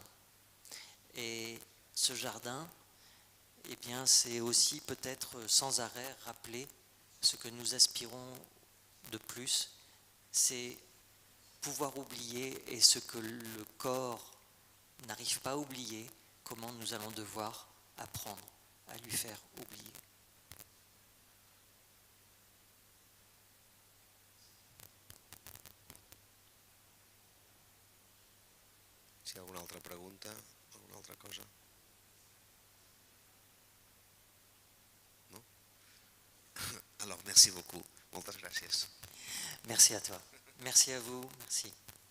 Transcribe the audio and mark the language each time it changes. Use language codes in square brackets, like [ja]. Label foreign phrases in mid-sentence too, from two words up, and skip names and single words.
[fr] Et ce jardin, eh bien, c'est aussi peut-être sans arrêt rappeler ce que nous aspirons de plus, c'est pouvoir oublier, et ce que le corps n'arrive pas à oublier, comment nous allons devoir apprendre à lui faire oublier. [ca] Si hi ha alguna altra pregunta, alguna altra cosa? No? [fr] Alors, merci beaucoup. [ca] Moltes gràcies. [fr] Merci à toi. Merci à vous. Merci.